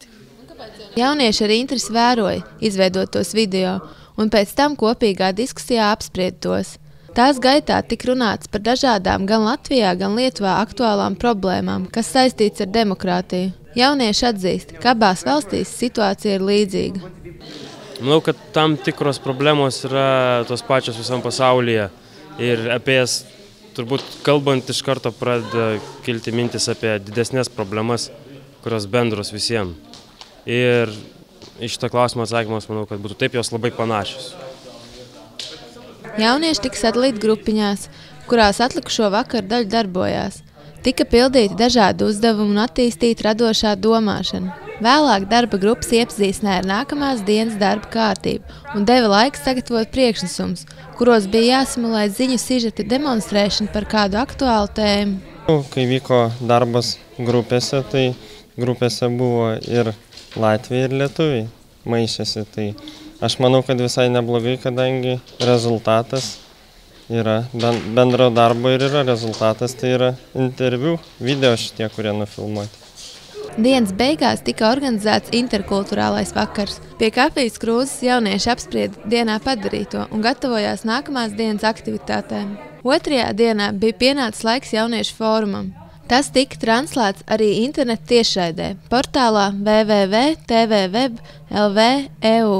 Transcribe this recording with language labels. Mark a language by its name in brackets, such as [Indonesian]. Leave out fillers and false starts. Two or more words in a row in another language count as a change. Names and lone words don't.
[Latvian] Jaunieši ar interesi vēroja izveidotos video, un pēc tam kopīgā diskusijā apsprieda tos. Tās gaitā tika runāts par dažādām gan Latvijā, gan Lietuvā aktuālām problēmām, kas saistīts ar demokrātiju. Jaunieši atzīst, ka abās valstīs situācija ir līdzīga. [Lithuanian] Manau, kad tam tikros problemos yra tos pačios visam pasaulyje. Ir apie jas, turbūt kalbant iš karto pradeda kilti mintis apie didesnės problemas, kurios bendros visiems. Ir iš šito klausimo atsakymas, manau, kad būtų taip jos labai panašios. [Latvian] Jaunieši tika sadalīti grupiņās, kurās atlikušo vakaru daļu darbojās. Tika pildīti dažādi uzdevumi un attīstīta radošā domāšana. Vēlāk darba grupas iepazīstināja ar nākamās dienas darba kārtību un deva laiku sagatavot priekšnesumus, kuros bija jāsimulē ziņu sižeta demonstrēšana par kādu aktuālu tēmu. [Lithuanian] Kai vyko darbas grupėse, tai grupėse buvo ir Latvija, ir Lietuviai maišėsi. Tai aš manau, kad visai neblogai, kadangi rezultatas yra bendro darbo ir yra rezultatas, tai yra interviu, video šitie, kurie nufilmuoti. [Latvian] Dienas beigās tika organizēts interkulturālais vakars. Pie kafijas krūzes jaunieši apsprieda dienā padarīto un gatavojās nākamās dienas aktivitātēm. Otrajā dienā bija pienācis laiks jauniešu fórumam. Tas tika translēts arī interneta tiešraidē portālā www.tvweb.lv.eu.